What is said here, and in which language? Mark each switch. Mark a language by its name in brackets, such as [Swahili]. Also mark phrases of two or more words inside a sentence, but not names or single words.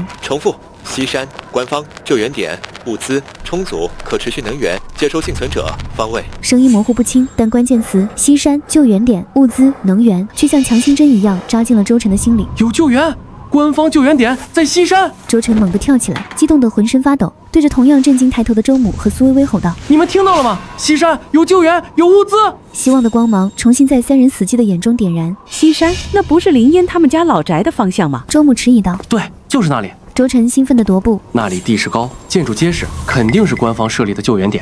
[Chinese] 重複：西山官方救援點，物資充足，可持續能源，接收幸存者方位。聲音模糊不清，但關鍵詞西山救援點、物資能源卻像強心針一樣扎進了周晨的心裡。有救援！官方救援點在西山！周晨猛地跳起来，激動得渾身發抖，對着同樣震驚抬頭的周母和蘇薇薇吼道：“ 你們聽到了嗎？西山有救援，有物資！” 希望的光芒重新在3人死寂的眼中點燃。西山，那不是林烟他們家老宅的方向吗？周母遲疑道：“ 对，就是那裡。” 周晨興奮地踱步，那裡地勢高，建築結實，肯定是官方設立的救援點。